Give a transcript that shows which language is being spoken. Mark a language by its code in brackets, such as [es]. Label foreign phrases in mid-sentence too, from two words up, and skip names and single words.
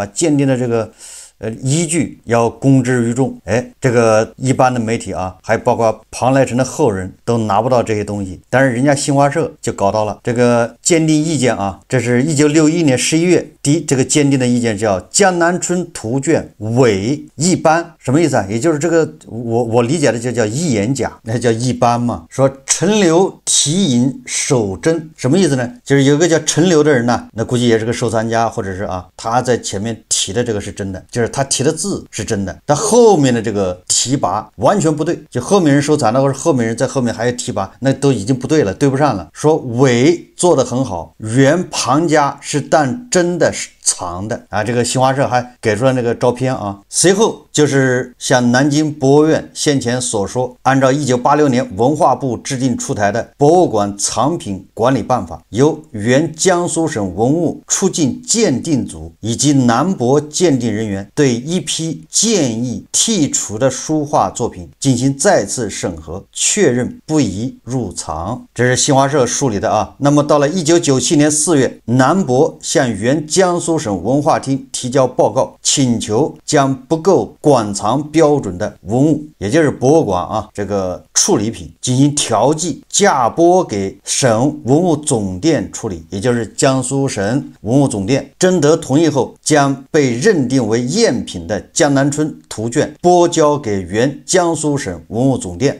[zh] 鑑定的這個依據要公之於眾。這個一般的媒體還包括龐來成的後人都拿不到這些東西，但是人家新華社就搞到了這個鑑定意見這是1961年11月這個鑑定的意見叫江南春圖卷偽一般，什麼意思也就是這個我理解的就叫一眼假，那叫一般嘛。說陳留題引手真，什麼意思呢？就是有個叫陳留的人那估計也是個收藏家，或者是他在前面提的這個是真的，就是他提的字是真的，但後面的這個提拔完全不對，就後面人收藏的或者後面人在後面還有提拔，那都已經不對了，對不上了。說偽做得很好，原龐家是當真的藏的這個新華社還給出了那個照片隨後就是像南京博物院先前所說，按照1986年文化部制定出台的博物館藏品管理辦法，由原江蘇省文物出境鑑定組以及南博鑑定人員對一批建議剔除的書畫作品進行再次審核，確認不宜入藏。這是新華社梳理的那麼到了1997年4月，南博向原江蘇省文化廳提交報告，請求將不夠館藏標準的文物，也就是博物館這個處理品進行調劑，嫁撥給省文物總店處理，也就是江蘇省文物總店徵得同意後，將被認定為贗品的江南春圖卷撥交給原江蘇省文物總店。